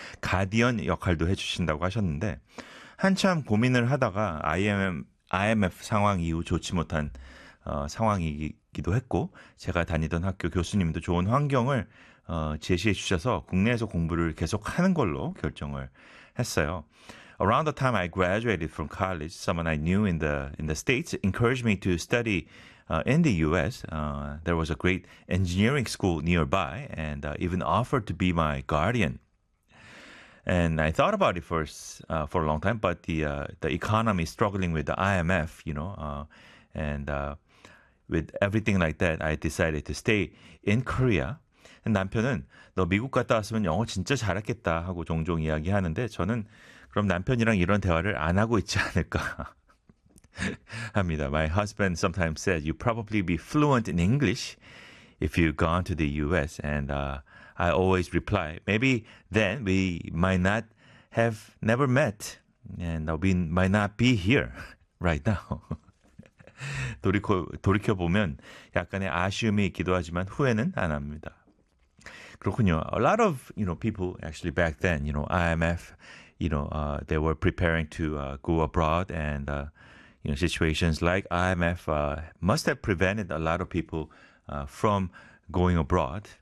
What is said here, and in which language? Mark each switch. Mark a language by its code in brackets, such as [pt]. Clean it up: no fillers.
[ko] 가디언 역할도 해주신다고 하셨는데 한참 고민을 하다가 IMF 상황 이후 좋지 못한 상황이기도 했고 제가 다니던 학교 교수님도 좋은 환경을 제시해 주셔서 국내에서 공부를 계속하는 걸로 결정을 했어요. [en] Around the time I graduated from college, someone I knew in the States encouraged me to study in the U.S. There was a great engineering school nearby and even offered to be my guardian. And I thought about it for a long time, but the economy struggling with the IMF, you know, with everything like that, I decided to stay in Korea. [ko] 남편은 너 미국 갔다 왔으면 영어 진짜 잘했겠다 하고 종종 이야기하는데 저는 그럼 남편이랑 이런 대화를 안 하고 있지 않을까 합니다. [en] My husband sometimes said you probably be fluent in English if you gone to the US. And I always reply, maybe then we might not have never met and we might not be here right now. [ko] 돌이켜보면 약간의 아쉬움이 있기도 하지만 후회는 안 합니다. 그렇군요. [en] A lot of, you know, people actually back then, you know, IMF, you know, they were preparing to go abroad and, you know, situations like IMF must have prevented a lot of people from going abroad.